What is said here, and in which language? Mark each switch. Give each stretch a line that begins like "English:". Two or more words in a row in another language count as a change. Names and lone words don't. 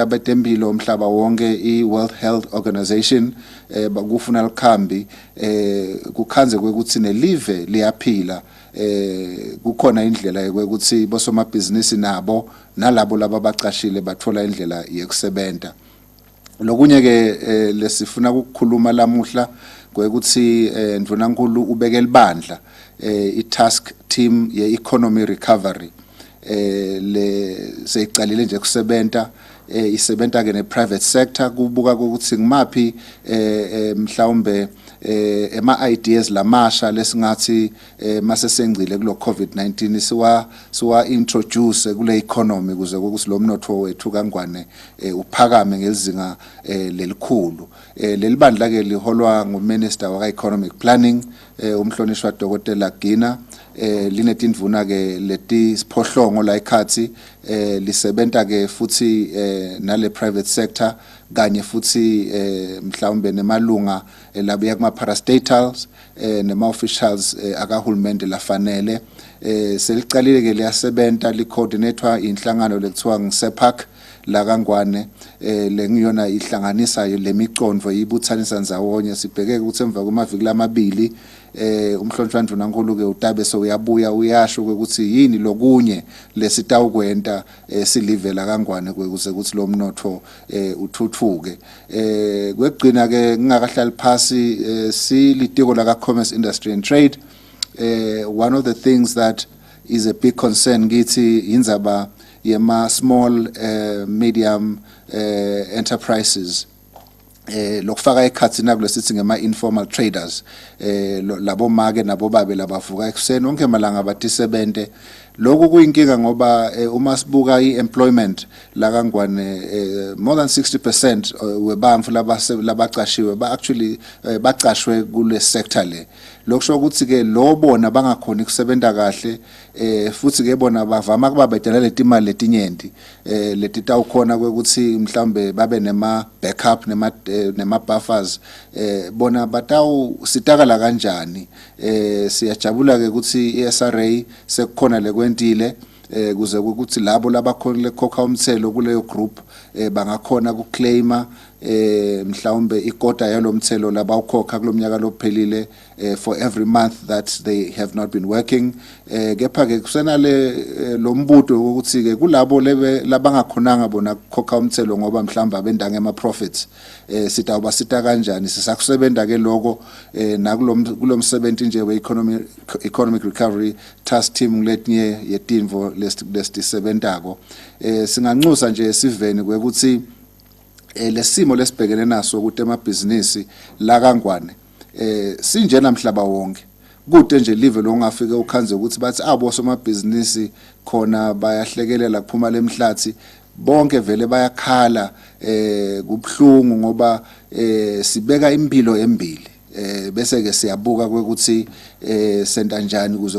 Swati: betempilo umhlaba wonke iWorld Health Organization bakufuna likhambi kukhanze kwekuthi nelive liyaphila kukhona indlela yokuthi bosomabhizinisi nabo nalabo lababacashile bathola indlela yekusebenta lokunye ke lesifuna ukukhuluma lamuhla kwekuthi ndvunankulu ubeke libandla i-
English: task team
Swati: ye-
English: economy recovery
Swati: seyiqalile nje kusebenta isebenta ke ne-
English: private sector
Swati: kubuka ukuthi ngimaphi mhlawumbe ema-ideas lamasha lesingathi mase sengcile kulo COVID-19 siwa introduce kule economy kuze ukuthi lo mnotho wethu kangwane uphakame ngezinga lelikhulu lelibandla ke liholwa nguminister waka
English: economic planning
Swati: umhlonishwa Dr. Gina linetindvuna ke leti siphohlongo la ikhathi lisebenta ke futhi nale private sector kanye futhi mhlawumbe nemalunga labuya kuma parastatals nema officials akahulumende lafanele selicalile ke liyasebenta licoordinatewa inhlangano lekuthiwa ngisepak la kangwane lengiyona ihlanganisa lemicondvo yibuthanisa nzawonye sibheke ukuthi emva kwamaviki lamabili umhlonishwa ndvunankulu ke utabe so uyabuya uyasho ukuthi yini lokunye lesitawukwenta silivela kangwane kwekuze ukuthi lo mnotho uthuthuke kwegcina ke ngingakahlali phasi silitiko la
English: commerce industry and trade one of the things that is a big concern
Swati: kithi indzaba yema
English: small medium enterprises
Swati: lokufaka ekhathi nakulo sithi ngema
English: informal traders
Swati: labo make nabo babe labavuka ekuseni onke malanga batisebente lokho kuyinkinga ngoba uma sibuka iemployment la kangwane
English: more than 60%
Swati: webantfu labacashiwe actually bacashwe kule sector le lokusho ukuthi ke lo bona bangakhona ukusebenta kahle futhi ke bona bavama kuba bedela letimali letinyenti letitawukhona ukuthi mhlambe babe nema backup nema buffers bona batawu sitakala kanjani siyajabula ke ukuthi iSRA sekukhona lekwentile kuze ukuthi labo labakhona lekhokha umthelo kuleyo group bangakhona ukuclaima mhlawumbe ikota yalomthelo labawukhokha kulomnyaka lophelile
English: for every month that they have not been working.
Swati: Kepha ke kusenale lombuto ukuthi ke kulabo labangakhonanga bona ukukhokha umthelo ngoba mhlawumbe abendanga ema profits sitawuba sita kanjani sisakusebenta ke lokho nakulomsebenzi nje we
English: economic recovery task team
Swati: letinye yetimvo lesisebentako singanxusa nje siveni kwekuthi lesimo lesibhekene naso ukuthi emabhizinisi la kangwane sinjena mhlaba wonke kude nje live lo ngafike ukhanze ukuthi bathi abo somabhizinisi khona bayahlekelela kuphuma lemhlathi bonke vele bayakhala kubhlungu ngoba sibeka impilo embili bese ke siyabuka kwekuthi senta njani ukuze